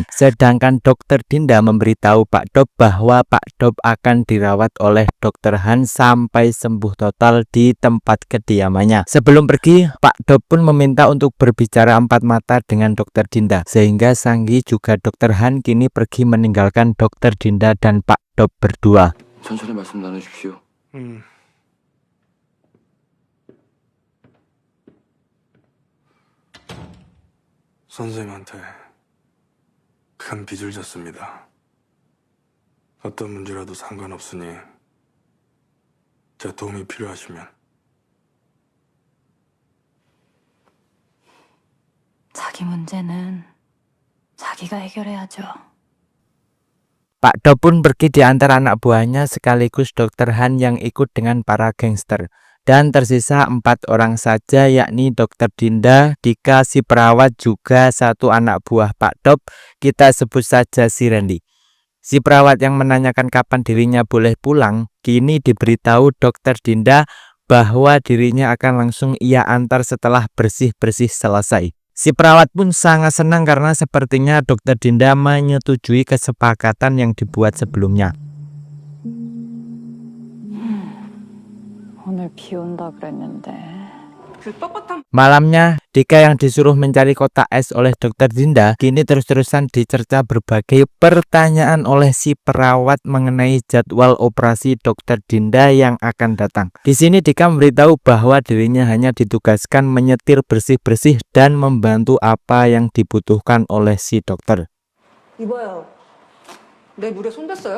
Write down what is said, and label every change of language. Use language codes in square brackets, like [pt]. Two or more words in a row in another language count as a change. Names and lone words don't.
[id] Sedangkan Dokter Dinda memberitahu Pak Dop bahwa Pak Dop akan dirawat oleh Dokter Han sampai sembuh total di tempat kediamannya. Sebelum pergi, Pak Dop pun meminta untuk berbicara empat mata dengan Dokter Dinda, sehingga Sanggi juga Dokter Han kini pergi meninggalkan Dokter Dinda dan Pak Dop berdua. [ko] 천천히 말씀 나누십시오. 선생님한테 큰 빚을 졌습니다. 어떤 문제라도 상관없으니 제 도움이 필요하시면 자기 문제는 자기가 해결해야죠. [id] Pak Dop pun pergi di antara anak buahnya sekaligus Dr. Han yang ikut dengan para gangster. Dan tersisa 4 orang saja, yakni Dr. Dinda, Dika, si perawat, juga 1 anak buah Pak Dop, kita sebut saja si Randy. Si perawat yang menanyakan kapan dirinya boleh pulang, kini diberitahu Dr. Dinda bahwa dirinya akan langsung ia antar setelah bersih-bersih selesai. Si perawat pun sangat senang karena sepertinya Dr. Dinda menyetujui kesepakatan yang dibuat sebelumnya. [ko] 오늘 비 온다 그랬는데. 그 뻣뻣한 [id] Malamnya, Dika yang disuruh mencari kotak es oleh Dr. Dinda kini terus-terusan dicerca berbagai pertanyaan oleh si perawat mengenai jadwal operasi Dr. Dinda yang akan datang. Di sini Dika memberitahu bahwa dirinya hanya ditugaskan menyetir bersih-bersih dan membantu apa yang dibutuhkan oleh si dokter. [ko] 이봐요. 내 물에 손댔어요?